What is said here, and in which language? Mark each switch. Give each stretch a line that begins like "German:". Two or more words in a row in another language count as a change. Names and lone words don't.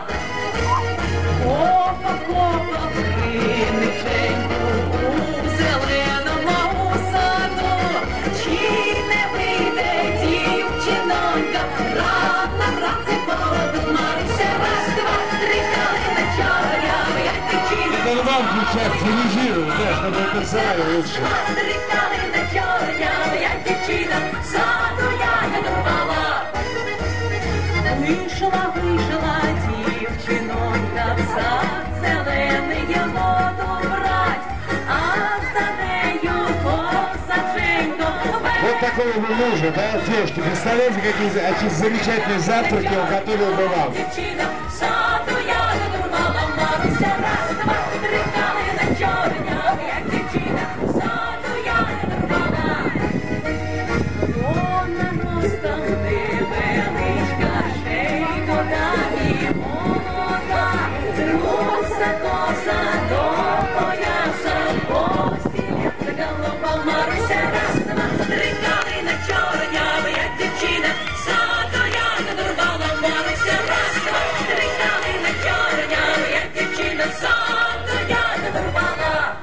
Ukrainian: Опа, опа, криниченьку, у зеленому саду, чи не вийде дівчинонька, рано вранці поводу, Маруся, раз, два, три, калина чорнява, як дівчина.
Russian: Это вам включать, дирижировать, да, чтобы это знали лучше.
Ukrainian: Три калина чорнява, як дівчина, саду ягоду рвала. Вийшла, вийшла дівчинонька в сад, зелений воду брать, а за нею козаченько.
Russian: Вот такого бы мужа, да, девушки, представляете, какие замечательные завтраки он готовил бы вам.
Ukrainian: Дівчина, саду ягоду рвала, Маруся, раз, два, три, калина чорнява, як дівчина, саду ягоду рвала. Вона ростом невеличка, ще й вода і молода, руса коса до пояса, постіль голова, Маруся, раз, два, три, калина чорнява, як дівчина, саду ягоду рвала, Маруся, раз, два, три, калина чорнява, як дівчина, саду ягоду рвала.